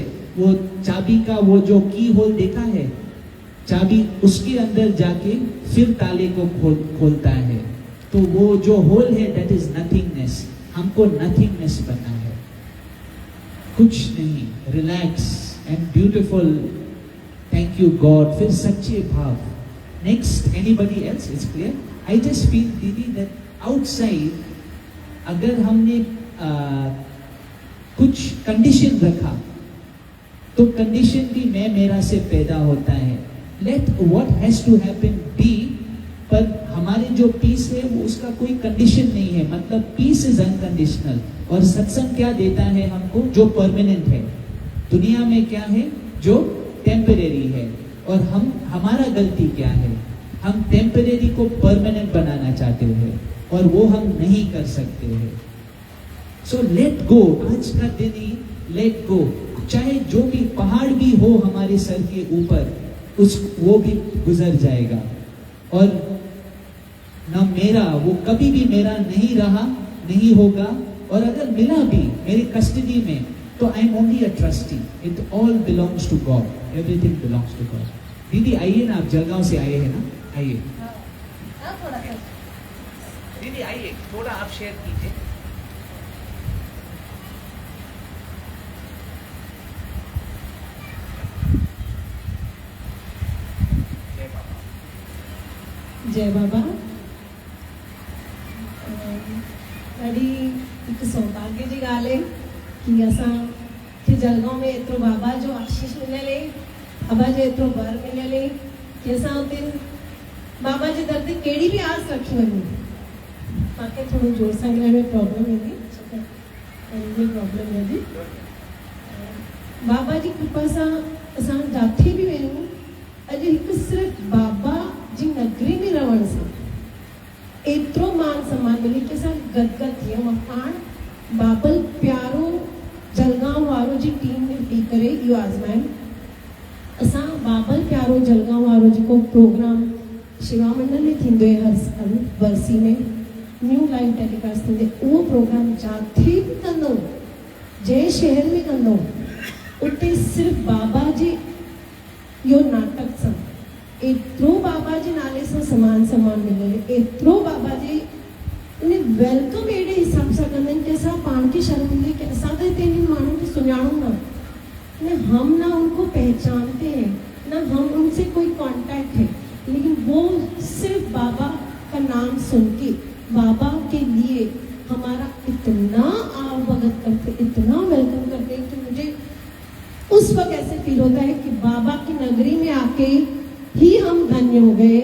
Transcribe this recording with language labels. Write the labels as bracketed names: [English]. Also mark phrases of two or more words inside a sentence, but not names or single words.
[Hindi] वो चाबी का वो जो की होल देखा है, चाबी उसके अंदर जाके फिर ताले को खोलता है, तो वो जो होल है [English] that is nothingness. [Hindi] हमको नथिंगनेस बनना है, कुछ नहीं, [English] relax and beautiful. thank you God. [Hindi] फिर सच्चे भाव। [English] next, anybody else? It's clear. I just feel didi that outside [Hindi] अगर हमने कुछ कंडीशन रखा तो कंडीशन भी मैं मेरा से पैदा होता है। [English] let what has to happen be, [Hindi] पर हमारे जो पीस है वो उसका कोई कंडीशन नहीं है, मतलब [English] peace is unconditional. [Hindi] और सत्संग क्या देता है हमको? जो परमानेंट है। दुनिया में क्या है? जो टेम्परेरी है। और हमारा गलती क्या है? हम टेम्परेरी को परमानेंट बनाना चाहते हैं और वो हम नहीं कर सकते हैं। [English] so let go. [Hindi] आज का दिन ही [English] let go. [Hindi] चाहे जो भी पहाड़ भी हो हमारे सर के ऊपर, वो भी गुजर जाएगा। और ना मेरा, वो कभी भी मेरा नहीं रहा, नहीं होगा। और अगर मिला भी मेरी कस्टडी में, तो [English] I am only a trustee. It all belongs to God, everything belongs to God. [Hindi] दीदी आइए ना, आप जलगांव से आए हैं ना, आइए। दीदी आइए, थोड़ा आप शेयर कीजिए। जय बाबा। [Sindhi] ॾाढी हिकु सौभाग्य जी ॻाल्हि आहे कि असांखे जलगांव में एतिरो बाबा जो आशीष मिलियल आहे, बाबा जो एतिरो बर मिलियल आहे कि असां हुते बाबा जे दर ते कहिड़ी बि आस रखी वञूं। मूंखे थोरो जोर सां ॻाल्हाइण में प्रॉब्लम ईंदी, प्रॉब्लम ईंदी। बाबा जी कृपा सां असां जिथे बि वञूं, अॼु हिकु सिर्फ़ु बाबा जी नगरी में रहण सां एतिरो मान सम्मान मिले कि असां गदगद थी वियूं। पाण बाबल प्यारो जलगांव वारो जी टीम में थी करे इहो आज़माइनि। असां बाबल प्यारो जलगांव वारो जेको प्रोग्राम शिवा मंडल में थींदो आहे हर साल वरसी में, [English] new live telecast [Sindhi] थींदे, उहो प्रोग्राम जिथे बि कंदो, जंहिं शहर में कंदो, उते सिर्फ़ु बाबा जे इहो नाटक सां एतिरो बाबा जे नाले सां सम्मान मिले, एतिरो बाबा जे इन वेलकम अहिड़े हिसाब सां कंदा आहिनि कि असां पाण खे शर्म ईंदी कि असां त हिते इन्हनि माण्हुनि खे सुञाणूं न, [Hindi] हम ना उनको पहचानते हैं, ना हम उनसे कोई कांटेक्ट है, लेकिन वो सिर्फ बाबा का नाम सुन के बाबा के लिए हमारा इतना आवभगत करते, इतना वेलकम करते हैं कि मुझे उस वक्त ऐसे फील होता है कि बाबा की नगरी में आके ही हम धन्य हो गए।